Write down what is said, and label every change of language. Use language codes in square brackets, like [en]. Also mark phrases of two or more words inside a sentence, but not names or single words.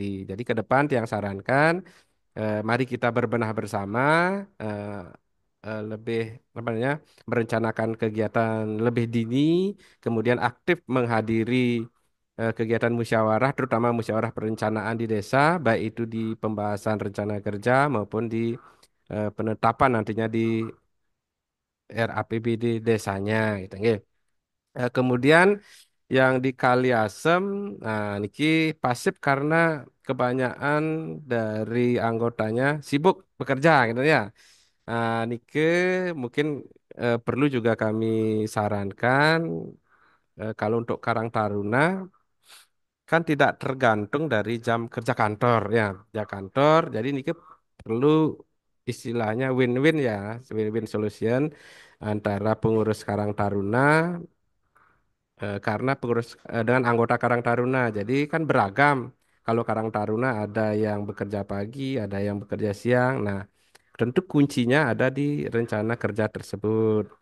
[id] Jadi ke depan yang sarankan, mari kita berbenah bersama, eh, lebih apa namanya, merencanakan kegiatan lebih dini, kemudian aktif menghadiri kegiatan musyawarah, terutama musyawarah perencanaan di desa, baik itu di pembahasan rencana kerja maupun di penetapan nantinya di RAPBD desanya gitu nggih. Kemudian yang di Kaliasem, nah niki pasif karena kebanyakan dari anggotanya sibuk bekerja gitu ya. Nike mungkin perlu juga kami sarankan, kalau untuk Karang Taruna kan tidak tergantung dari jam kerja kantor ya, jam kantor. Jadi nike perlu istilahnya win-win ya, [en] win-win solution [id] antara pengurus Karang Taruna, karena pengurus dengan anggota Karang Taruna. Jadi kan beragam. Kalau Karang Taruna ada yang bekerja pagi, ada yang bekerja siang. Nah, tentu kuncinya ada di rencana kerja tersebut.